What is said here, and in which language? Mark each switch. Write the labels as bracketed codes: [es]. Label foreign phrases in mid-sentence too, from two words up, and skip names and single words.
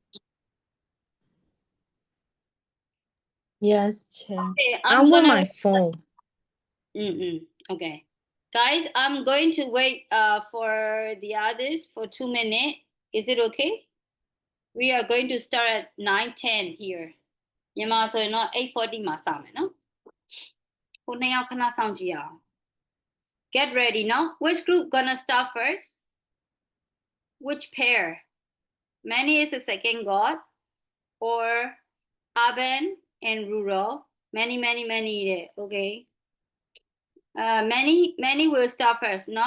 [en] Yes, teacher. Okay, I'm on my phone. Okay. Guys, I'm going to wait for the others for 2 minutes. Is it okay? We are going to start at 9:10 here. [my] မြန်မာဆိုရင်တော့ 8:40 မှာစမယ်နော်။ခုနှစ်ယောက်ခဏစောင့်ကြည့်အောင် [en] Get ready, no? Which group gonna start first? Which pair? Manny is the second god or Aben and Rural? Many, okay. Many will start first, no?